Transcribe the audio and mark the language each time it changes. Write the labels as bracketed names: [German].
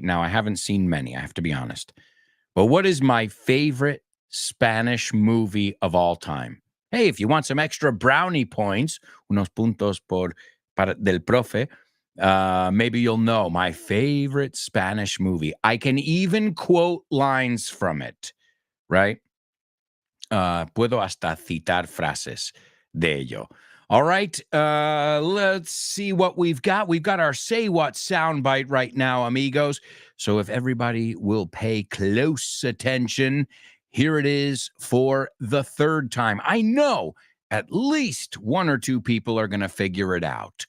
[English] Now, I haven't seen many, I have to be honest. But what is my favorite Spanish movie of all time? Hey, if you want some extra brownie points, [Spanish] unos puntos del profe, [English] maybe you'll know my favorite Spanish movie. I can even quote lines from it, right? [Spanish] Puedo hasta citar frases de ello. [English] All right, let's see what we've got. We've got our Say What soundbite right now, amigos. So if everybody will pay close attention, here it is for the third time. I know at least one or two people are going to figure it out.